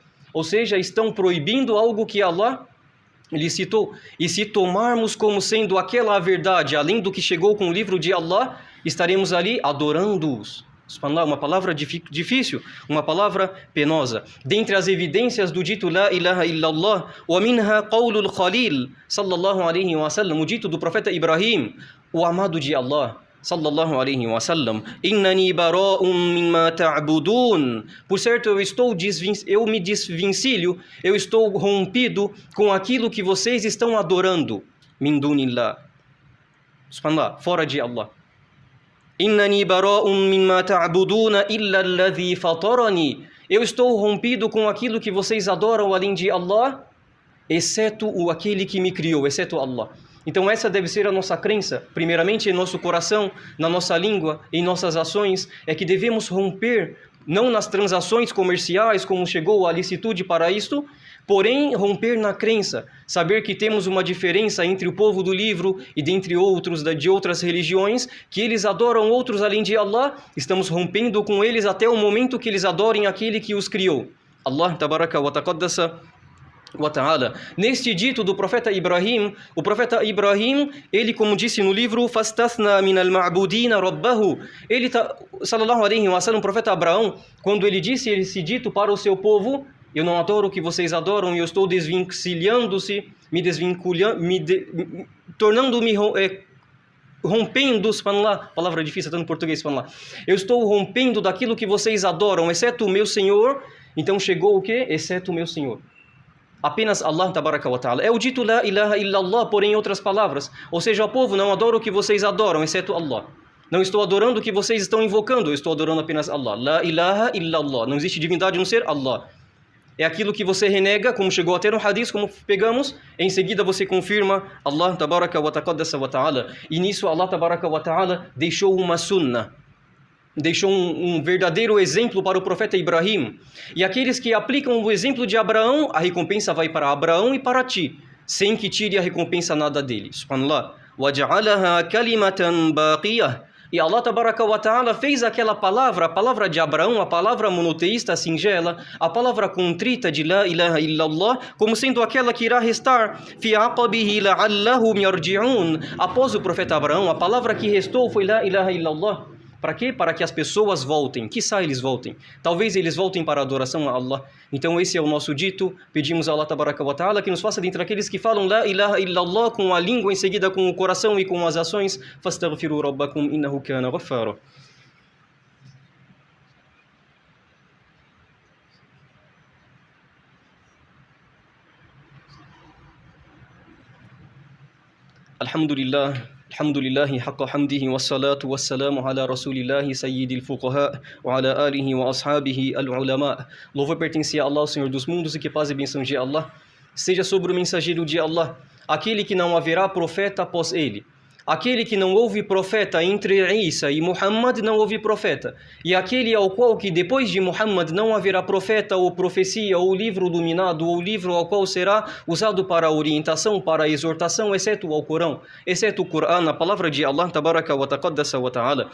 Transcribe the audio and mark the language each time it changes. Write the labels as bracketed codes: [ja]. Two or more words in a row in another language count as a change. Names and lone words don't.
[pt] Ou seja, estão proibindo algo que Allah licitou. E se tomarmos como sendo aquela a verdade, além do que chegou com o livro de Allah, estaremos ali adorando-os. Subhanallah, uma palavra difícil, uma palavra penosa. Dentre as evidências do dito [ar] لا إله إلا الله ومنها قول الخليل صلى الله عليه وسلم, [pt] o dito do profeta Ibrahim, o amado de Allah, [ar] صلى الله عليه وسلم إنني براء مما تعبدون. [pt] Por certo, eu me desvencilho, eu estou rompido com aquilo que vocês estão adorando. [ar] من دون الله سبحان الله, [pt] fora de Allah. [ar] إنني براء مما تعبدون إلا الذي فطرني. [pt] Eu estou rompido com aquilo que vocês adoram além de Allah, exceto aquele que me criou, exceto Allah. Então essa deve ser a nossa crença, primeiramente em nosso coração, na nossa língua, em nossas ações, é que devemos romper, não nas transações comerciais, como chegou a licitude para isto, porém romper na crença, saber que temos uma diferença entre o povo do livro e dentre outros de outras religiões, que eles adoram outros além de Allah, estamos rompendo com eles até o momento que eles adorem aquele que os criou. [ar] الله تبارك وتقدس وتعالى. [pt] Neste dito do profeta Ibrahim, o profeta Ibrahim, ele, como disse no livro, [ar] فاستثنى من المعبودين ربه, ele صلى الله عليه وسلم, [pt] o profeta Abraão, quando ele disse esse dito para o seu povo, eu não adoro o que vocês adoram e eu estou desvencilhando-se, tornando-me rompendo, subhanallah, palavra difícil, até no português, subhanallah. Eu estou rompendo daquilo que vocês adoram, exceto o meu Senhor. Então chegou o quê? Exceto o meu Senhor. [ar] Apenas الله تبارك وتعالى. [pt] É o dito [ar] لا إله إلا الله, [pt] porém em outras palavras. Ou seja, o povo não adora o que vocês adoram, exceto Allah. Não estou adorando o que vocês estão invocando, eu estou adorando apenas Allah. [ar] لا إله إلا الله. [pt] Não existe divindade a não ser Allah. É aquilo que você renega, como chegou até no hadith, como pegamos, em seguida você confirma [ar] الله تبارك وتقدس وتعالى. [pt] E nisso [ar] الله تبارك وتعالى [pt] deixou uma sunnah, deixou um verdadeiro exemplo para o profeta Ibrahim. E aqueles que aplicam o exemplo de Abraão, a recompensa vai para Abraão e para ti, sem que tire a recompensa nada dele. [ar] Subhanallah. وَجَعَلَهَا كَلِمَةً بَاقِيَةً. [pt] E [ar] الله تبارك وتعالى [pt] fez aquela palavra, a palavra de Abraão, a palavra monoteísta singela, a palavra contrita de [ar] لا إله إلا الله, [pt] como sendo aquela que irá restar. [ar] فِي عَقَبِهِ لَعَلَّهُمْ يَرْجِعُونَ. [pt] Após o profeta Abraão, a palavra que restou foi La ilaha illallah. Para quê? Para que as pessoas voltem. Quiçá eles voltem. Talvez eles voltem para a adoração a Allah. Então esse é o nosso dito. Pedimos a [ar] الله تبارك وتعالى [pt] que nos faça dentre aqueles que falam [ar] لا إله إلا الله [pt] com a língua, em seguida com o coração e com as ações. [ar] فاستغفروا ربكم إنه كان غفارا. Alhamdulillah. الحمد لله حق حمده والصلاة والسلام على رسول الله سيد الفقهاء وعلى آله وأصحابه العلماء. [pt] Louvor pertence a Allah, o Senhor dos mundos, e que paz e bênção de Allah seja sobre o mensageiro de Allah, aquele que não haverá profeta após ele. Aquele que não houve profeta entre Isa e Muhammad não houve profeta. E aquele ao qual que depois de Muhammad não haverá profeta ou profecia ou livro iluminado ou livro ao qual será usado para orientação, para exortação, exceto o Alcorão, exceto o Corão, a palavra de [ar] الله تبارك وتقدس وتعالى.